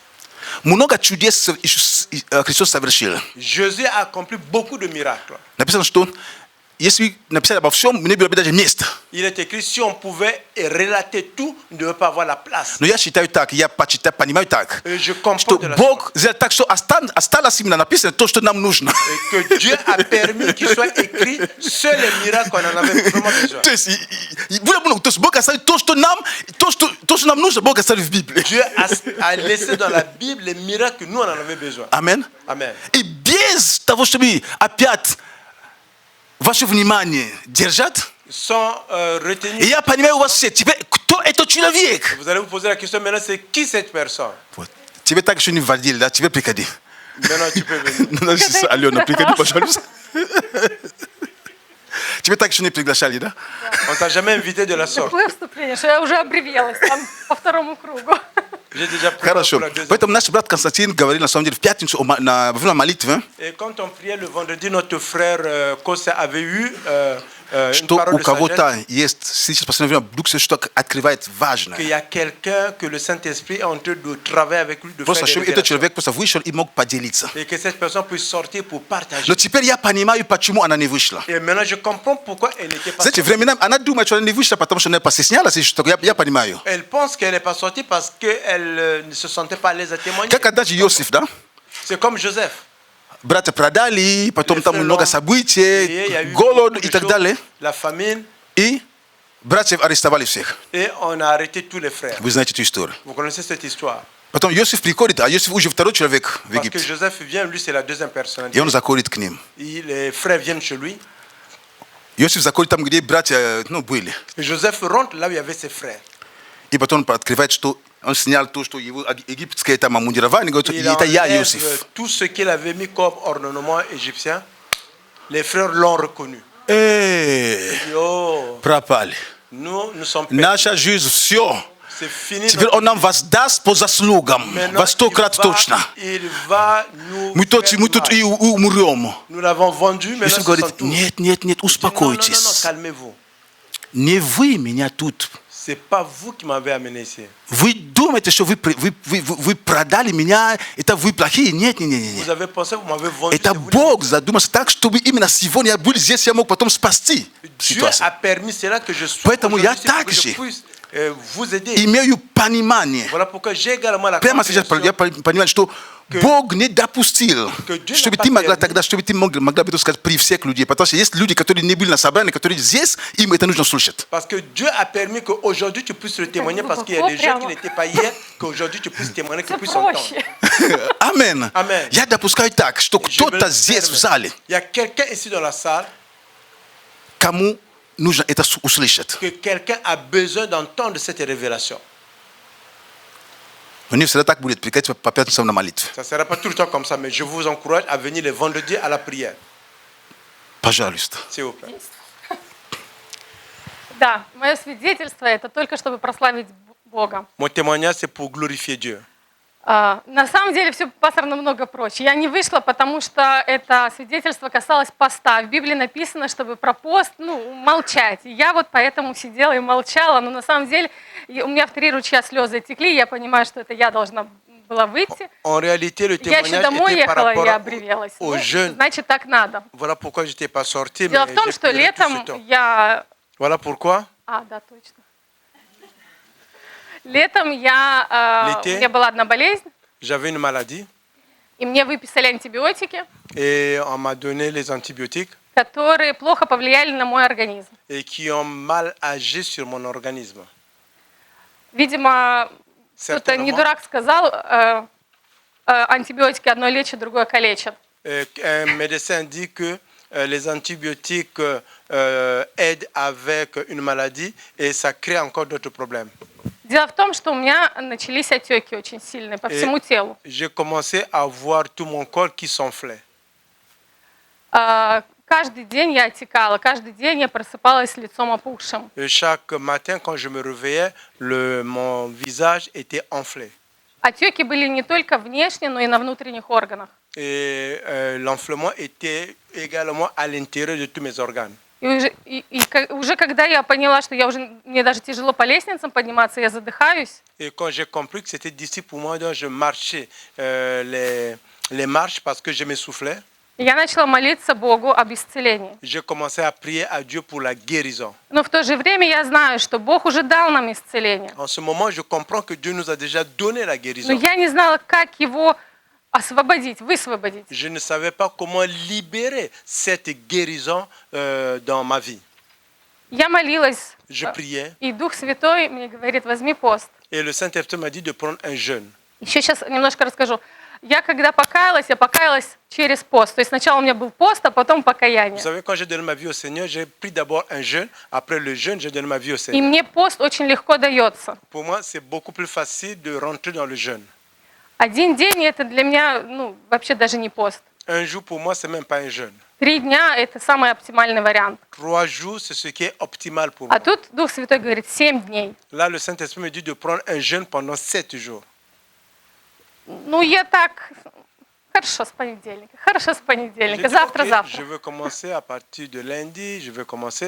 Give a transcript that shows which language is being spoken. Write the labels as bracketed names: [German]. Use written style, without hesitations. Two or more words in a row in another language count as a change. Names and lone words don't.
[Russian] Много чудес Христос совершил. [French] Jésus a accompli beaucoup de miracles. [Russian] Написано, что если написать обо всем, мне было бы даже место. [French] Il est écrit, si on pouvait relater tout, on ne devait pas avoir la place. [Russian] Но я считаю так, я понимаю так, [French] Et je comprends [Russian] что [French] de la [Russian] Бог сделал так, что осталось именно написано то, что нам нужно. [French] sorte. Et que Dieu a permis qu'il soit écrit seuls les miracles qu'on en avait vraiment besoin. [Russian] То есть, то есть Бог оставил то, что нам нужно, Бог оставил в Библии. [French] Dieu a laissé dans la Bible les miracles que nous on en avait besoin. [Russian] Амен. [French] Amen. [Russian] И без того, чтобы опять ваше внимание держать, [French] Sans [Russian] и [French] retenir, [Russian] я понимаю у вас все, теперь кто этот человек? [French] vous allez vous poser la question maintenant, c'est qui cette personne? [Russian] Вот. Тебе так еще не вводили, да? Тебе приходи. [French] Maintenant tu peux venir. [Russian] Ну, Алена, приходи, пожалуйста. Тебе так еще не приглашали, да? [French] On t'a jamais invité de la sorte. [Russian] Такое вступление, что я уже обревелась там по второму кругу. [French] J'ai déjà pris [Russian] Хорошо. [French] pour la deuxième. [Russian] Поэтому наш брат Константин говорил, на самом деле, в пятницу во время молитвы, [French] Et quand on priait le vendredi, notre frère Kosa avait eu une [Russian] что [French] parole [Russian] у [French] de sagesse, [Russian] кого-то есть, сейчас в последнее время, Дух Святой что-то открывает [French] qu'il [Russian] важное. [French] y a quelqu'un que le Saint-Esprit est en train de travailler avec lui, de faire [Russian] Просто [French] des [Russian] чтобы этот [French] révélations. [Russian] человек просто вышел и мог поделиться. [French] Et que cette personne puisse sortir pour partager. [Russian] Но теперь я понимаю, почему она не вышла. [French] Et maintenant, je comprends pourquoi elle n'était pas [Russian] Знаете, [French] sortie. [Russian] временами она думает, что она не вышла, потому что она постеснялась, и что я понимаю. [French] Elle pense qu'elle n'est pas sortie parce qu'elle ne se sentait pas à l'aise à témoigner. [Russian] Как однажды Иосиф, да? [French] C'est comme Joseph. [Russian] Братья продали, потом [French] Les [Russian] там [French] frères [Russian] много [French] l'ont [Russian] событий, [French] Et il y a eu [Russian] голод [French] beaucoup [Russian] и [French] de [Russian] так [French] choses, [Russian] далее. [French] la famine, [Russian] И братьев арестовали всех. [French] et on a arrêté tous les frères. [Russian] Вы знаете эту историю. [French] Vous connaissez cette histoire? [Russian] Потом Иосиф приходит, а Иосиф уже второй человек в [French] Parce que [Russian] Египте. [French] Joseph vient, lui c'est la deuxième personne. [Russian] И он заходит к ним. [French] Les frères viennent chez lui. [Russian] Иосиф заходит там, где братья были. [French] Et Joseph rentre là où il y avait ses frères. [Russian] И потом он открывает, что он снял то, что его египетское там амундирование, говорит, [French] Il [Russian] это я, [French] enlève [Russian] Иосиф. [French] tout ce qu'il avait mis comme ornement égyptien. Les frères l'ont reconnu. [Russian] Эй, [French] Et oh, [Russian] пропали. [French] nous sommes perdus. [Russian] Наша жизнь, все. [French] C'est fini. [Russian] Теперь он нам воздаст по заслугам. [French] Maintenant, [Russian] Во 100 крат точно. [French] il va nous [Russian] Мы тут [French] faire [Russian] и [French] mal. [Russian] умрем. [French] Nous l'avons vendu, mais [Russian] Иосиф говорит, нет, [French] non, non, [Russian] успокойтесь. [French] calmez-vous. [Russian] Не вы меня тут. [French] C'est pas vous qui m'avez amené ici. [Russian] Вы думаете, что вы продали меня, это вы плохие? Нет, нет, нет. [French] Vous avez pensé que vous m'avez vendu. [Russian] Это [French] c'est vous. [Russian] Бог задумался так, чтобы именно сегодня я был здесь, я мог потом спасти [French] Dieu [Russian] ситуацию. [French] a permis cela que je sois [Russian] Поэтому я [French] aujourd'hui ici pour [Russian] так [French] que je [Russian] же [French] puisse vous aider. [Russian] Имею понимание. [French] Voilà pourquoi j'ai également la [Russian] Прямо сейчас я понимаю, что Бог не допустил, чтобы ты могла тогда, чтобы ты могла бы сказать при всех людей. Потому что есть люди, которые не были на собрании, которые здесь, им это нужно слушать. [French] Parce que Dieu a permis qu'aujourd'hui tu puisses le témoigner, parce qu'il y a des gens qui n'étaient pas hier, qu'aujourd'hui tu puisses témoigner, qu'ils puissent entendre. [Russian] Амен. [French] Amen. [Russian] Я допускаю так, что кто-то здесь в зале, [French] Il y a quelqu'un ici dans la salle [Russian] кому нужно это услышать. [French] que quelqu'un a besoin d'entendre cette révélation. [Russian] Но не всегда так будет, приходите по пятницам на молитве. [French] Ça ne sera pas tout le temps comme ça, mais je vous encourage à venir les vendredis à la prière. [Russian] Пожалуйста. [French] S'il vous plaît. [Russian] Да, мое свидетельство – это только чтобы прославить Бога. [French] Mon témoignage, c'est pour glorifier Dieu. [Russian] На самом деле все, пастор, намного проще. Я не вышла, потому что это свидетельство касалось поста. В Библии написано, чтобы про пост молчать. И я вот поэтому сидела и молчала. Но на самом деле у меня в 3 ручья слезы текли. Я понимаю, что это я должна была выйти. [French] En réalité, le [Russian] Я еще [French] témoignage [Russian] домой [French] était par [Russian] ехала, [French] rapport [Russian] я обревелась. [French] aux jeunes. [Russian] Значит, так надо. [French] Voilà pourquoi je n'étais pas sorti, mais [Russian] Дело в том, [French] j'ai [Russian] что [French] pleuré tout ce [Russian] летом [French] temps. [Russian] я... [French] Voilà pourquoi [Russian] Да, точно. Летом у меня была одна болезнь, [French] j'avais une maladie [Russian] и мне выписали антибиотики, [French] et on m'a donné les antibiotiques [Russian] которые плохо повлияли на мой организм. [French] et qui ont mal agi sur mon organisme. [Russian] Видимо, кто-то не дурак сказал, антибиотики одно лечат, другое калечат. [French] Un médecin dit que les antibiotiques aident avec une maladie et ça crée encore d'autres problèmes. [Russian] Дело в том, что у меня начались отеки очень сильные по всему телу. [French] J'ai commencé à voir tout mon corps qui s'enflait. [Russian] Каждый день я отекала, каждый день я просыпалась с лицом опухшим. [French] Et chaque matin, quand je me réveillais, mon visage était enflé. [Russian] Отеки были не только внешне, но и на внутренних органах. [French] Et l'enflement était également à l'intérieur de tous mes organes. [Russian] И уже когда я поняла, что мне даже тяжело по лестницам подниматься, я задыхаюсь. [French] Et quand j'ai compris que c'était difficile pour moi, donc je marchais les marches parce que je m'essoufflais. [Russian] Я начала молиться Богу об исцелении. [French] J'ai commencé à prier à Dieu pour la guérison. [Russian] Но в то же время я знаю, что Бог уже дал нам исцеление. [French] En ce moment, je comprends que Dieu nous a déjà donné la [Russian] Но [French] guérison. [Russian] я не знала, как его освободить, высвободить. [French] Je ne savais pas comment libérer cette guérison dans ma vie. [Russian] Я молилась, [French] Je priais [Russian] и Дух Святой мне говорит: возьми пост. [French] et le Saint-Esprit m'a dit de prendre un jeûne. [Russian] Еще сейчас немножко расскажу. Я когда покаялась, я покаялась через пост. То есть сначала у меня был пост, а потом покаяние. [French] Vous savez, quand j'ai donné ma vie au Seigneur, j'ai pris d'abord un jeûne. Après le jeûne, j'ai donné ma vie au [Russian] И [French] Seigneur. [Russian] мне пост очень легко дается. [French] Pour moi, c'est beaucoup plus facile de rentrer dans le jeûne. [Russian] Один день это для меня, вообще даже не пост. [French] Un jour, pour moi, c'est même pas un jeûne. [Russian] 3 дня это самый оптимальный вариант. [French] 3 jours, c'est ce qui est optimal pour moi. [Russian] А тут Дух Святой говорит 7 дней. [French] Là, le Saint-Esprit me dit de prendre un jeûne pendant 7 jours. [Russian] Я так... Хорошо, с понедельника. Хорошо, с [French] J'ai [Russian] понедельника. [French] dit, [Russian] Завтра. [French] je veux commencer à partir de lundi, je veux commencer.